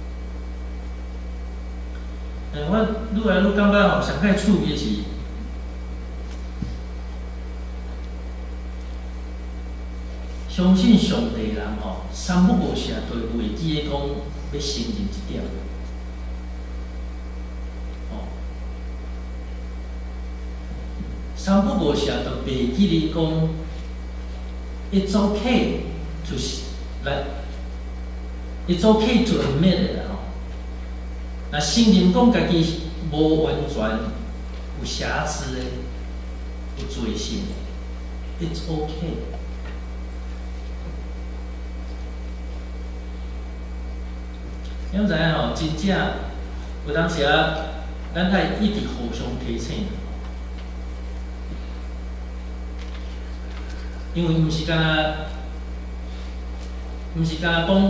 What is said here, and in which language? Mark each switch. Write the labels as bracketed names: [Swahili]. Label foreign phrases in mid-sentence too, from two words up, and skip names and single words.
[Min Nan Chinese] 我愈来愈感觉上界趣味是，相信上帝的人三不五时都会记咧讲要承认一点。三不五时都袂记咧讲 ， [English] it's okay to it's okay to admit it [Min Nan Chinese] 那承认讲家己无完全有瑕疵的、有罪性的 ， [English] it's okay。 [Min Nan Chinese] 你知影真正有当时咱爱一直互相提醒，因为毋是讲讲。